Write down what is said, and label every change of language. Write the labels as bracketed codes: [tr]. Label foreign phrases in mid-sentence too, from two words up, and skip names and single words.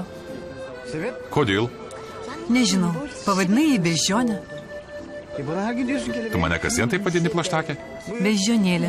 [lt] Kodėl? Nežinau, pavadinai jį bežionę. [tr] Bana her gün diyorsun ki [lt] Tu mane kasdien taip vadini plaštakę? Bežionėlė.